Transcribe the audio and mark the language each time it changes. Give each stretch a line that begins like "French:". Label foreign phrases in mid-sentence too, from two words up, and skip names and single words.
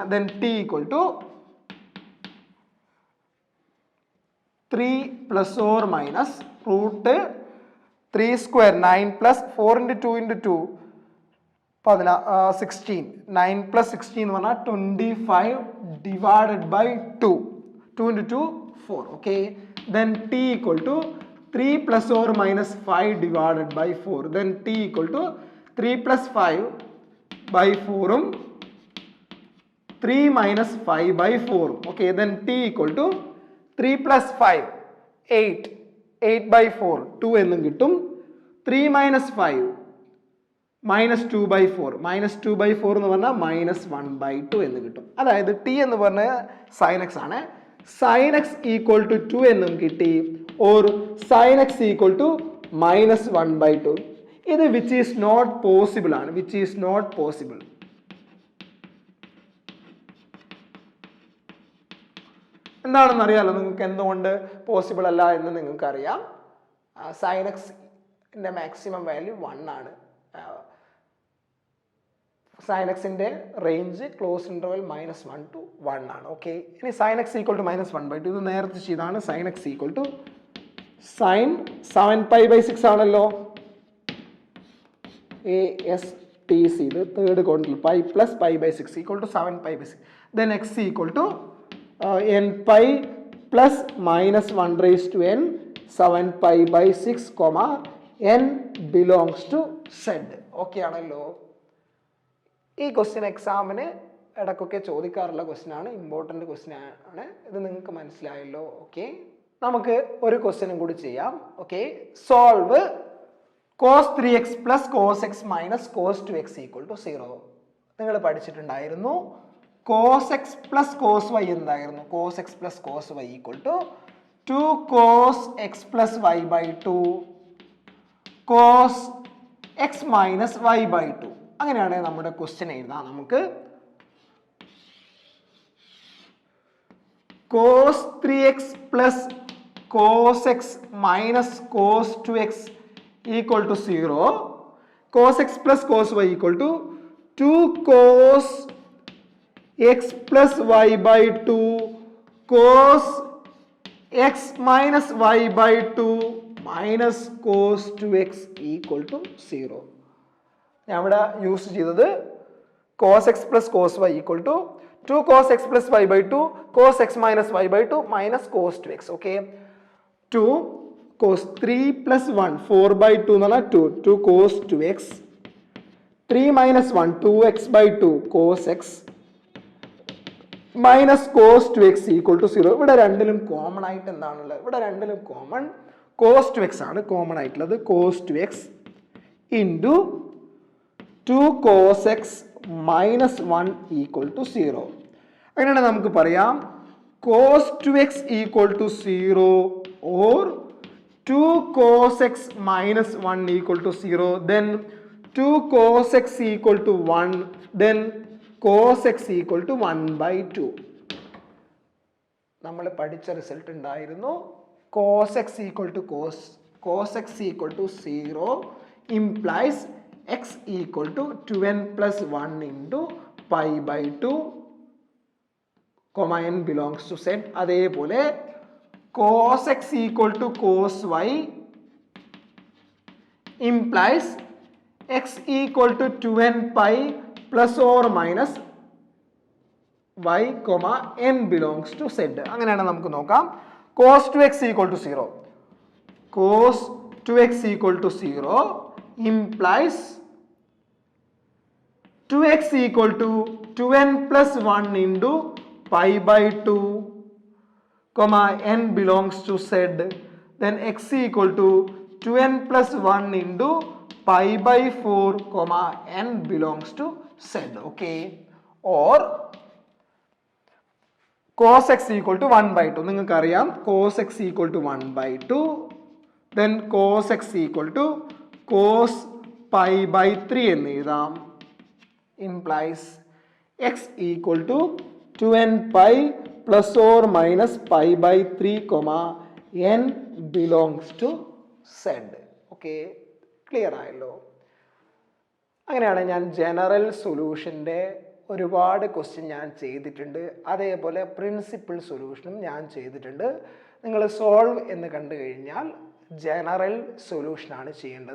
English: then t equal to 3 plus or minus root 3 square 9 plus 4 into 2 into 2 16. 9 പ്ലസ് 16
Malayalam: എന്ന് പറഞ്ഞാൽ
English: 25 divided by 2. 2 into 2 4. okay, then t equal to 3 plus or minus 5 divided by 4. Then t equal to 3 plus 5 by 4 3 minus 5 by 4. Okay, then t equal to 3 plus 5 8 by 4 2
Malayalam: എന്നും കിട്ടും.
English: 3 minus 5 minus 2 by 4 minus 2 by 4
Malayalam: എന്ന് പറഞ്ഞാൽ
English: minus 1 by 2
Malayalam: എന്ന് കിട്ടും. അതായത് t എന്ന് പറഞ്ഞാൽ
English: sin x
Malayalam: ആണ്.
English: sin x equal to 2
Malayalam: എന്നും കിട്ടി,
English: or sin x equal to minus 1 by 2. ഇത് which is not possible ആണ്, which is not possible.
Malayalam: എന്താണെന്ന് അറിയാലോ നിങ്ങൾക്ക്, എന്തുകൊണ്ട് പോസിബിൾ അല്ല എന്ന് നിങ്ങൾക്കറിയാം.
English: sin x-
Malayalam: ന്റെ
English: maximum value
Malayalam: 1 ആണ്.
English: sin x-
Malayalam: ന്റെ റേഞ്ച്
English: close interval -1 to 1
Malayalam: ആണ്.
English: ഓക്കെ, ഇനി sin x equal to -1 by 2
Malayalam: ഇത് നേരത്തെ ചെയ്താണ്.
English: sin x equal to sin 7 pi by 6 ആണല്ലോ. ASTC ഇത് third quadrantil pi plus pi by 6 equal to 7 pi by 6. ദെൻ x equal to n pi പ്ലസ് -1 raised to n 7 pi by 6 കോമ n belongs to Z.
Malayalam: ഓക്കെ ആണല്ലോ. ഈ ക്വസ്റ്റ്യൻ എക്സാമിന് ഇടയ്ക്കൊക്കെ ചോദിക്കാറുള്ള ക്വസ്റ്റ്യൻ ആണ്,
English: important question
Malayalam: ആണ്. ഇത് നിങ്ങൾക്ക് മനസ്സിലായല്ലോ. ഓക്കെ, നമുക്ക് ഒരു ക്വസ്റ്റ്യനും കൂടി ചെയ്യാം.
English: okay, solve cos 3x plus cos x minus cos 2x equal to 0.
Malayalam: നിങ്ങൾ പഠിച്ചിട്ടുണ്ടായിരുന്നു.
English: cos x plus cos y എന്തായിരുന്നു? cos x plus cos y equal to 2 cos x plus y by 2 cos x minus y by 2.
Malayalam: അങ്ങനെയാണ് നമ്മുടെ ക്വസ്റ്റ്യൻ എഴുതാം.
English: നമുക്ക് cos 3x plus cos x minus cos 2x equal to 0. cos x plus cos y equal to 2 cos x plus y by 2 cos x minus y by 2 minus cos 2x equal to 0.
Malayalam: ഞാൻ ഇവിടെ യൂസ് ചെയ്തത്
English: cos x plus cos y equal to 2 cos x plus y by 2 cos x minus y by 2 minus cos 2x. Okay, 2 cos 3 plus 1 4 by 2
Malayalam: എന്ന് പറഞ്ഞാൽ
English: 2 cos 2x 3 minus 1 2x by 2 cos x minus cos 2x equal to 0.
Malayalam: ഇവിടെ രണ്ടിലും കോമൺ ആയിട്ട് എന്താണുള്ളത്? ഇവിടെ രണ്ടിലും കോമൺ
English: cos 2x
Malayalam: ആണ് കോമൺ ആയിട്ടുള്ളത്.
English: cos 2x into 2 cos x minus 1 equal to 0.
Malayalam: അങ്ങനെയാണ് നമുക്ക് പറയാം
English: cos 2x equal to 0 or 2 cos x minus 1 equal to 0, then 2 cos x equal to 1, then cos x equal to 1 by 2.
Malayalam: നമ്മൾ പഠിച്ച റിസൾട്ട് ഉണ്ടായിരുന്നു.
English: cos x equal to cos x equal to 0 implies x equal to 2n plus 1 into pi by 2, n belongs to Z. അതേപോലെ cos x equal to cos y implies x equal to 2n pi plus or minus y, n belongs to Z.
Malayalam: അങ്ങനെയാണ് നമുക്ക് നോക്കാം.
English: cos 2x equal to 0. cos 2x equal to 0 implies 2x equal to 2n plus 1 into pi by 2, n belongs to Z. Then x equal to 2n plus 1 into pi by 4, n belongs to Z. Okay, or cos x equal to 1 by 2.
Malayalam: നിങ്ങൾക്ക് അറിയാം
English: cos x equal to 1 by 2, then cos x equal to cos pi by 3
Malayalam: എന്ന് എഴുതാം.
English: implies x equal to 2n pi plus or minus pi by 3, n belongs to Z.
Malayalam: Okay, ക്ലിയർ ആയല്ലോ. അങ്ങനെയാണ് ഞാൻ
English: general solution
Malayalam: ഒരുപാട് ക്വസ്റ്റ്യൻ ഞാൻ ചെയ്തിട്ടുണ്ട്. അതേപോലെ
English: principle solution
Malayalam: ഞാൻ ചെയ്തിട്ടുണ്ട്. നിങ്ങൾ സോൾവ് എന്ന് കണ്ടു കഴിഞ്ഞാൽ
English: general solution
Malayalam: ചെയ്യേണ്ടത്.